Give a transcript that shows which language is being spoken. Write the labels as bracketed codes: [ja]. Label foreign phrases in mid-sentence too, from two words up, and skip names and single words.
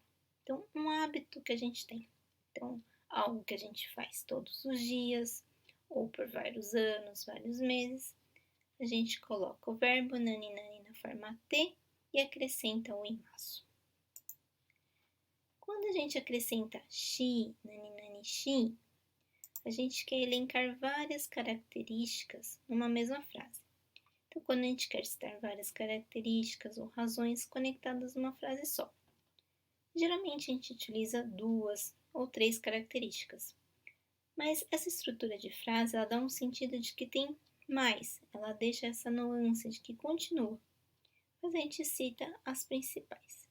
[pt] Então, um hábito que a gente tem. Então, algo que a gente faz todos os dias, ou por vários anos, vários meses, a gente coloca o verbo [ja] 何々 [pt] na forma te e acrescenta o imasu. Quando a gente acrescenta shi, [ja] 何々し, [pt] a gente quer elencar várias características numa mesma frase. Então, quando a gente quer citar várias características ou razões conectadas numa frase só. Geralmente a gente utiliza 2 ou 3 características, mas essa estrutura de frase ela dá um sentido de que tem mais, ela deixa essa nuance de que continua, mas a gente cita as principais.